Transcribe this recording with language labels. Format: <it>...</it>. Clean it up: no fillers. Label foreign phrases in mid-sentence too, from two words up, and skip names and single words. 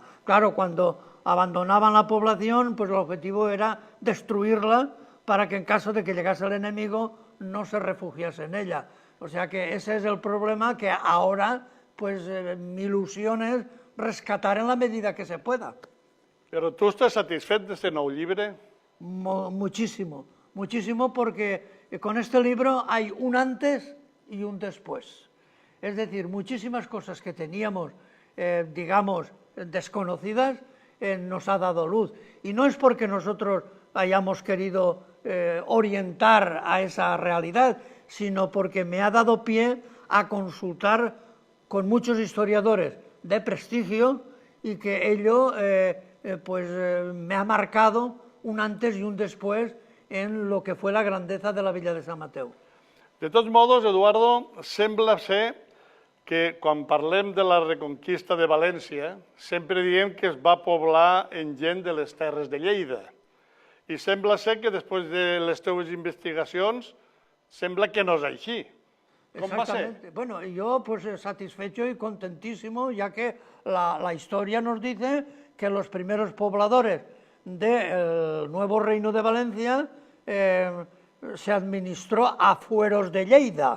<es>Claro, cuando abandonaban la población, pues el objetivo era destruirla para que en caso de que llegase el enemigo no se refugiase en ella. O sea que ese es el problema que ahora, pues mi ilusión es rescatar en la medida que se pueda.</es> <ca>Però tu estàs satisfet d'este nou llibre?</ca> <es>Muchísimo, muchísimo, porque con este libro hay un antes y un después. Es decir, muchísimas cosas que teníamos, digamos, desconocidas, nos ha dado luz. Y no es porque nosotros hayamos querido orientar a esa realidad, sino porque me ha dado pie a consultar con muchos historiadores de prestigio y que ello me ha marcado un antes y un después en lo que fue la grandeza de la villa de Sant Mateu.</es> <ca>De tots modos, Eduardo, sembla ser que quan parlem de la reconquista de València, sempre diem que es va poblar en gent de les terres de Lleida. I sembla ser que després de les teves investigacions, sembla que no és així.</ca> <es>¿Cómo va a ser? Bueno, yo pues satisfecho y contentísimo, ya que la historia nos dice que los primeros pobladores del nuevo reino de Valencia se administró a fueros de Lleida.</es>